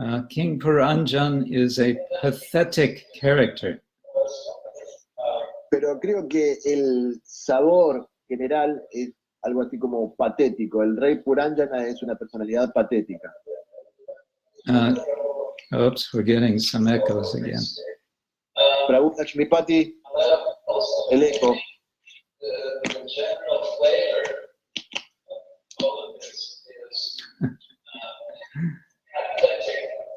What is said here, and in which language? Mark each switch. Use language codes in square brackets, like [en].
[en] King Puranjan is a pathetic character. [es] Pero creo que el sabor general es algo así como patético. El rey Puranjana es una personalidad patética. [en] Oops, we're getting some echoes again. [es] Prabhu Lakshmipati, el eco. [en] The general flavor of all of this is pathetic.